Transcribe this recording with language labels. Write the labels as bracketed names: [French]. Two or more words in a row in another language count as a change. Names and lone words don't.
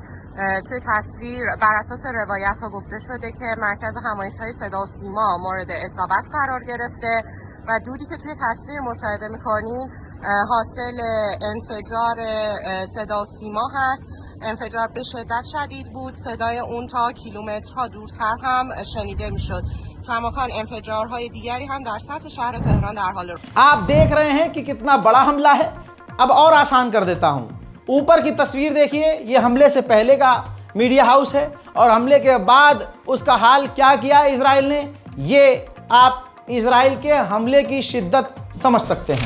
[Persian] توی تصویر بر اساس روایت ها گفته شده که مرکز همایش‌های صدا سیما مورد اصابت قرار گرفته و دودی که توی تصویر مشاهده می‌کنین حاصل انفجار صدا سیما هست. انفجار به شدت شدید بود، صدای اون تا کیلومترها دورتر هم شنیده میشد. کماکان انفجارهای دیگری هم در سطح شهر تهران در حال [Hindi] आप देख रहे हैं कि कितना बड़ा हमला है। अब और आसान कर देता हूं, ऊपर की तस्वीर देखिए, ये हमले से पहले का [English] media house [Hindi] है और हमले के बाद उसका हाल क्या किया इजराइल ने, ये आप इजराइल के हमले की शिद्दत समझ सकते हैं।